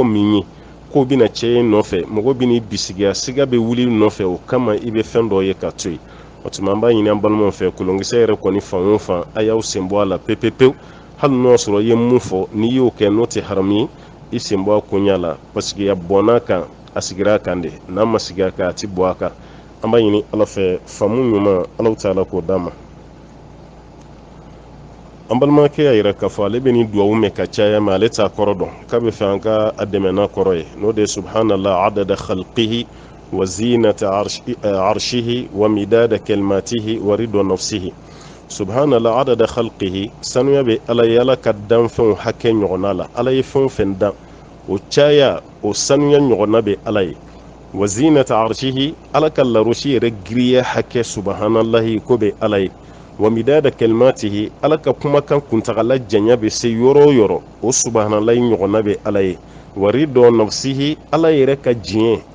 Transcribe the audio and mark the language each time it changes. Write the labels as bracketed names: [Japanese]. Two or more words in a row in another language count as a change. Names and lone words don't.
[Bambara] min ye k'o bɛna cɛ ye nɔfɛ mɔgɔ bɛ n'i bisigiya siga bɛ wuli nɔfɛ o kama i bɛ fɛn dɔ ye ka to yen o tuma an b'a ɲini an balimaw fɛ kolonkisɛ yɛrɛ kɔni fan o fan a y'aw sen bɔ a la pewu hali n'o sɔrɔ i ye mun fɔ n'i y'o kɛ n'o tɛ haramu ye i sen bɔ a koɲa la [French] parce que [Bambara] a bɔnn'a kan a sigira a kan de n'a ma sigi a kan a tɛ bɔ a kan an b'a ɲini ala fɛ faamu ɲuman [Arabic] الله تعالى [Bambara] k'o d'a ma an balimakɛ y'a yira k'a fɔ ale bɛ nin duwawu mɛn ka caya mɛ ale t'a kɔrɔ dɔn k'a bɛ fɛ an ka a dɛmɛ n'a kɔrɔ ye n'o de ye [Arabic] سبحان الله عدد خلقه وزنة عرشه ومداد كلماته ورضا نفسه سبحان الله عدد خلقه [Bambara] sanuya bɛ ala ye ala ka danfɛnw hakɛ ɲɔgɔnna la ala ye fɛn o fɛn dan o caya o sanuya ɲɔgɔnna bɛ ala ye [Arabic] وزنة عرشه [Bambara] ala ka larosi yɛrɛ giriya hakɛ subhanallahi ko bɛ ala ye [Arabic] ومداد كلماته [Bambara] ala ka kumakan kuntagala janya bɛ se yɔrɔ o yɔrɔ o subhanallahi ɲɔgɔnna bɛ ala ye [Arabic] ورضا نفسه [Bambara] ala yɛrɛ ka diɲɛ a